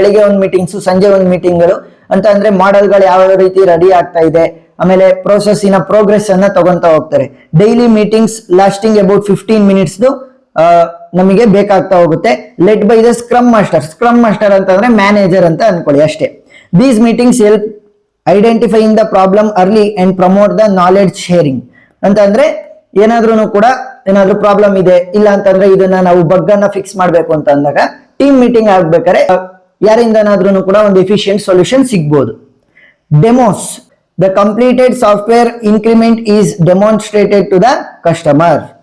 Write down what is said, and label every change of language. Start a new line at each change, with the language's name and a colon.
Kannada: ಬೆಳಿಗ್ಗೆ ಒಂದು ಮೀಟಿಂಗ್ಸ್, ಸಂಜೆ ಒಂದು ಮೀಟಿಂಗ್ಗಳು ಅಂತ ಅಂದ್ರೆ ಮಾಡೆಲ್ಗಳು ಯಾವ ರೀತಿ ರೆಡಿ ಆಗ್ತಾ ಇದೆ, ಆಮೇಲೆ ಪ್ರೋಸೆಸ್ಸಿನ ಪ್ರೋಗ್ರೆಸ್ ಅನ್ನ ತಗೊಂತಾ ಹೋಗ್ತಾರೆ.
English: daily meetings lasting about 15 minutes
Kannada: ನಮಗೆ ಬೇಕಾಗ್ತಾ ಹೋಗುತ್ತೆ.
English: Led by the scrum master.
Kannada: Scrum master ಅಂತಂದ್ರೆ ಮ್ಯಾನೇಜರ್ ಅಂತ ಅನ್ಕೊಳ್ಳಿ ಅಷ್ಟೇ.
English: These meetings help identifying the problem early and promote the knowledge sharing.
Kannada: ಅಂತ ಅಂದ್ರೆ ಏನಾದ್ರೂ ಪ್ರಾಬ್ಲಮ್ ಇದೆ, ಇಲ್ಲ ಅಂತಂದ್ರೆ ಇದನ್ನ ನಾವು ಬಗ್ ಅನ್ನ ಫಿಕ್ಸ್ ಮಾಡ್ಬೇಕು ಅಂತ ಅಂದಾಗ ಟೀಮ್ ಮೀಟಿಂಗ್ ಆಗ್ಬೇಕಾದ್ರೆ ಯಾರಿಂದನಾದ್ರೂ ಕೂಡ ಒಂದು ಎಫಿಷಿಯಂಟ್ ಸೊಲ್ಯೂಷನ್ ಸಿಗ್ಬೋದು. Demos.
English: The completed software increment is demonstrated to the customer.